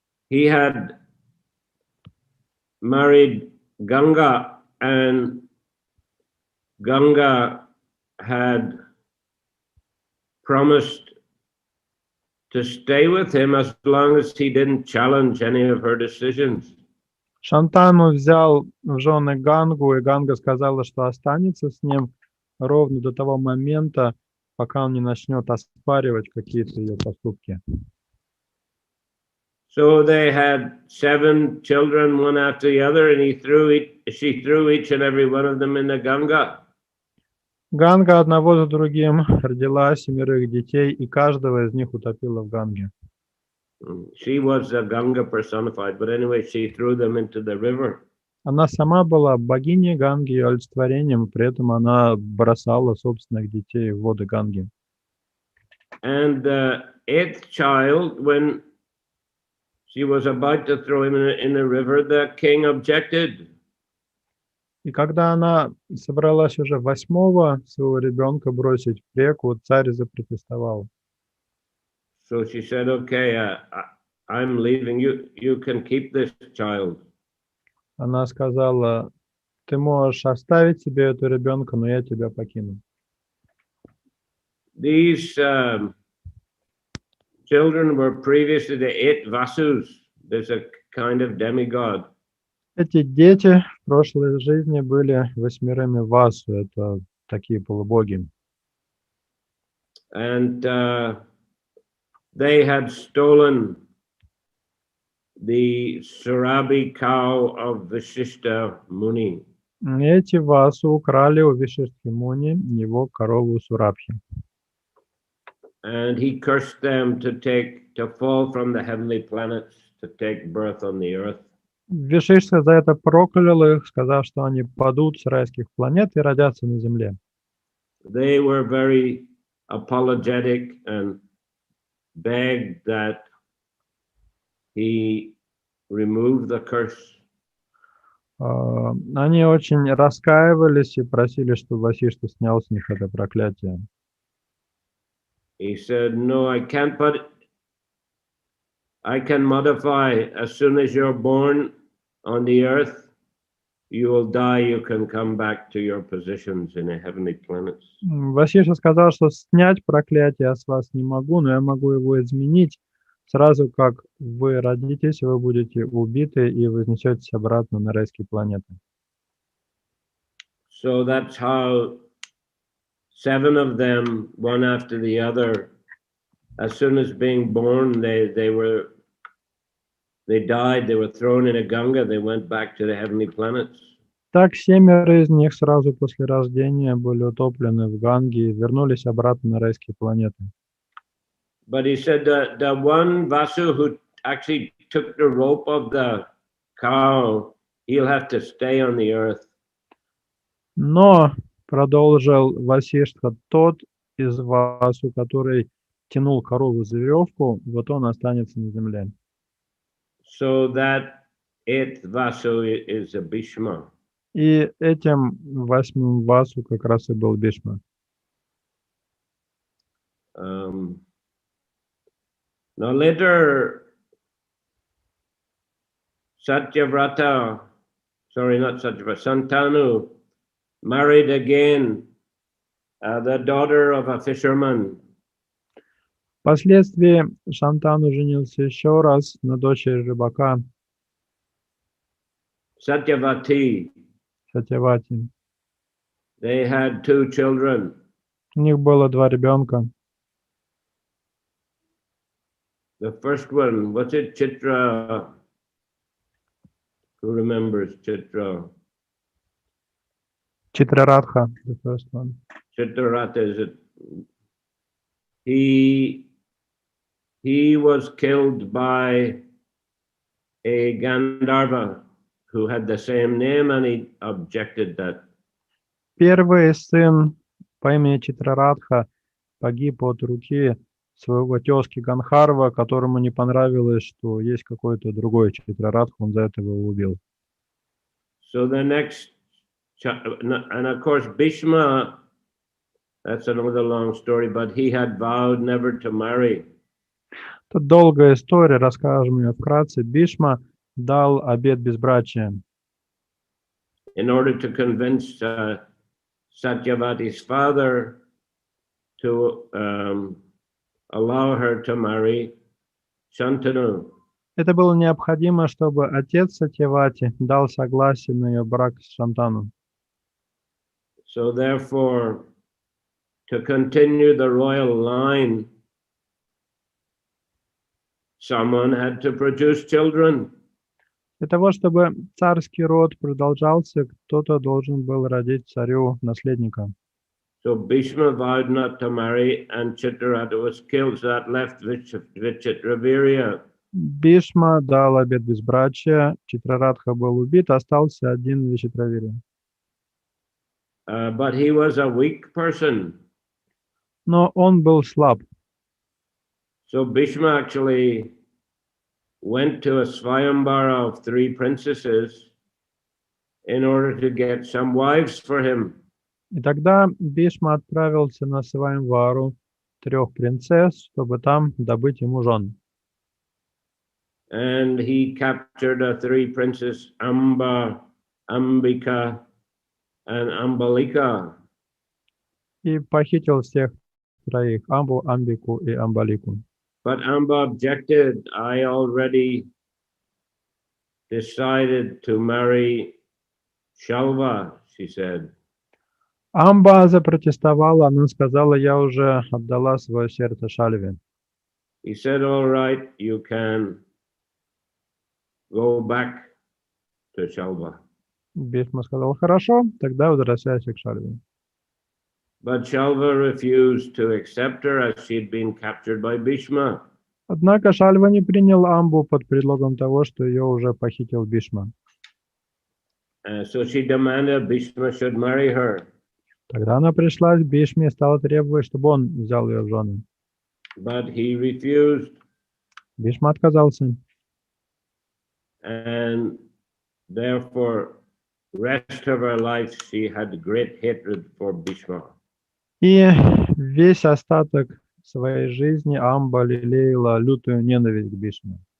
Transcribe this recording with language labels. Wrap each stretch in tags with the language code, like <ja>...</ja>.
<en>He had married Ganga, and Ganga had promised to stay with him as long as he didn't challenge any of her decisions.</en> <ru>Шантану взял в жены Гангу, и Ганга сказала, что останется с ним, ровно до того момента, пока он не начнет оспаривать какие-то ее поступки.</ru> <en>So they had 7 children, one after the other, and she threw each and every one of them in the Ganga.</en> <ru>Ганга одного за другим родила 7 детей, и каждого из них утопила в Ганге.</ru> <en>She was the Ganga personified, but anyway, she threw them into the river.</en> <ru>Она сама была богиней Ганги и олицетворением, при этом она бросала собственных детей в воды Ганги.</ru> <en>And the 8th child, when she was about to throw him in the river, the king objected.</en> <ru>И когда она собралась уже 8-го своего ребенка бросить в реку, царь запротестовал.</ru> <en>So she said, okay, I'm leaving you. You can keep this child.</en> <ru>Она сказала: ты можешь оставить себе эту ребенка, но я тебя покину.</ru> <en>These children were previously the 8 Vasus. There's a kind of demigod.</en> <ru>Эти дети в прошлой жизни были 8 Васу, это такие полубоги.</ru> <en>And they had stolen the Surabhi cow of Vishishta Muni.</en> <ru>Эти Васу украли у Вишишти Муни его корову Сурабхи.</ru> <en>And he cursed them to fall from the heavenly planets, to take birth on the earth.</en> <ru>Вишишта за это проклял их, сказав, что они падут с райских планет и родятся на земле.</ru> <en>They were very apologetic and begged that he remove the curse.</en> <ru>Они очень раскаивались и просили, чтобы Васишта снял с них это проклятие.</ru> <en>He said, no, I can't, but I can modify. As soon as you're born on the earth, you will die, you can come back to your positions in the heavenly planets.</en> <ru>Васишта сказал, что снять проклятие я с вас не могу, но я могу его изменить. Сразу как вы родитесь, вы будете убиты и вознесетесь обратно на райские планеты.</ru> <en>So that's how 7 of them, one after the other, as soon as being born, they died, they were thrown in a Ganga, they went back to the heavenly planets.</en> <ru>Так 7 из них сразу после рождения были утоплены в Ганге и вернулись обратно на райские планеты.</ru> <en>But he said that the one Vasu who actually took the rope of the cow, he'll have to stay on the earth.</en> <ru>Но, продолжил Васиштха, тот из Васу, который тянул корову за веревку, вот он останется на земле.</ru> <en>So that 8th Vasu is a Bhishma.</en> <ru>И этим 8-м Васу как раз и был Бишма.</ru> <en>Now later, Satyavrata, sorry, not Satyavrata, Santanu married again the daughter of a fisherman.</en> <ru>Впоследствии Шантану женился еще раз на дочери рыбака</ru> <en>Satyavati.</en> <ru>Сатьявати.</ru> <en>They had 2 children.</en> <ru>У них было 2 ребенка.</ru> <en>The first one, what's it, Chitra? Who remembers Chitra? Читрарадха, the first one. Chitraratha, is it? He was killed by a Gandharva who had the same name, and he objected that.</en> <ru>Первый сын по имени Читрарадха погиб от руки своего тезки Ганхарва, которому не понравилось, что есть какой-то другой Читрарадха, он за это его убил.</ru> <en>So the next, and of course Bhishma, that's another long story, but he had vowed never to marry.</en> <ru>Это долгая история, расскажем ее вкратце. Бишма дал обет безбрачия.</ru> <en>In order to convince Satyavati's father to allow her to marry Shantanu.</en> <ru>Это было необходимо, чтобы отец Сатьявати дал согласие на ее брак с Шантану.</ru> <en>So therefore, to continue the royal line, someone had to produce children.</en> <ru>Для того, чтобы царский род продолжался, кто-то должен был родить царю наследника.</ru> <en>So Bhishma vowed not to marry, and Chitraratha was killed. So that left Vichitravirya.</en> <ru>Бишма дал обет безбрачия, Читрарадха был убит, остался один Вичитравирья.</ru> <en>But he was a weak person.</en> <ru>Но он был слаб.</ru> <en>So Bhishma actually went to a Swayambara of 3 princesses in order to get some wives for him.</en> <ru>И тогда Бишма отправился на Свайамвару 3 принцесс, чтобы там добыть ему жен.</ru> <en>And he captured 3 princesses, Amba, Ambika, and Ambalika.</en> <ru>И похитил всех 3, Амбу, Амбику и Амбалику.</ru> <en>But Amba objected. I already decided to marry Shalva, she said.</en> <ru>Амба запротестовала, она сказала, я уже отдала свое сердце Шальве.</ru> <en>He said, all right, you can go back to Shalva.</en> <ru>Бишма сказал, хорошо, тогда возвращайся к Шальве.</ru> <en>But Shalva refused to accept her as she had been captured by Bhishma.</en> <ru>Однако Шальва не принял Амбу под предлогом того, что ее уже похитил Бишма.</ru> <en>So she demanded Bhishma should marry her.</en> <ru>Тогда она пришла к Бишме и стала требовать, чтобы он взял ее в жены.</ru> <en>But he refused.</en> <ru>Бишма отказался.</ru> <en>And therefore, rest of her life, she had great hatred for Bhishma.</en> <ru>И весь остаток своей жизни Амба лелеяла лютую ненависть к Бишме.</ru>